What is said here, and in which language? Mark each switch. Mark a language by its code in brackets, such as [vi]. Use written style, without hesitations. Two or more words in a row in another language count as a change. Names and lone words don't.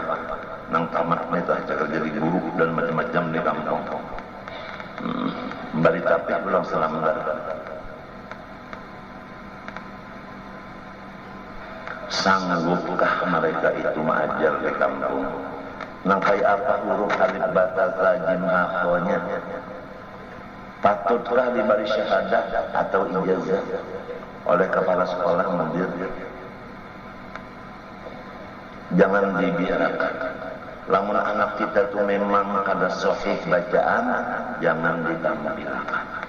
[bjn] Nang tamat itu aja jadi guru dan macam-macam di kampung. Bari tapi pulang selambar. Sanggupkah mereka itu mengajar di kampung? Nang kayak apa huruf alif bata ta jim ha-nya? Patutkah diberi syahadah atau ijazah oleh kepala sekolah mudir? Jangan dibiarkan. Lamun anak kita itu memang kada sahih bacaan, jangan ditampilkan.